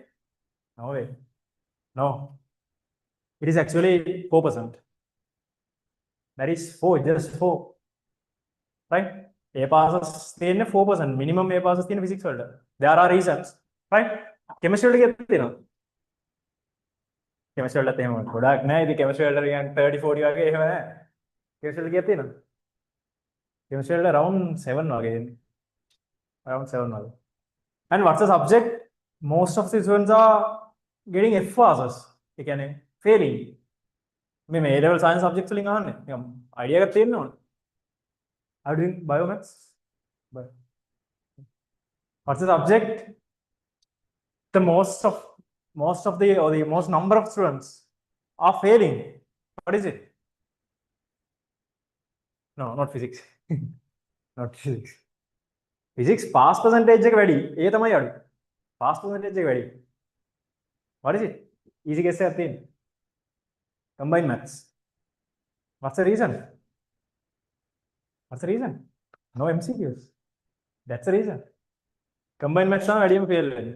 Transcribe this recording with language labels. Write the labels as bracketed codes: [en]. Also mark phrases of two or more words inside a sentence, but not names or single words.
[en] No way. No. It is actually 4%. That is 4, just 4. Right? A passes in 4%. Minimum A passes in physics world. There are reasons. Right? Chemistry get [si] chemistry වලත් එහෙම ගොඩක් නෑ ඉතින් chemistry වලට නිකන් 30 40 වගේ එහෙම නෑ chemistry වල කීයක් තියෙනවද chemistry වල [en] around 7 [si] වගේ එන්නේ [en] around 7 වගේ and what's the subject most of the students are getting F passes [si] ඒ කියන්නේ [en] failing [si] මේ A level science subjects වලින් අහන්නේ නිකන් idea එකක් තියෙන්න ඕන [en] are you doing biomaths what's the subject the most of the or the most number of students are failing. What is it? No, not physics. Not physics. Physics pass percentage [si] එක වැඩි. ඒ තමයි අඩු. [en] Pass percentage [si] එක වැඩි. [en] What is it? Easy guess [si] එකක් තියෙන. [en] Combined maths. What's the reason? What's the reason? No MCQs. That's the reason. Combined maths [si] තමයි වැඩිම fail වෙන්නේ.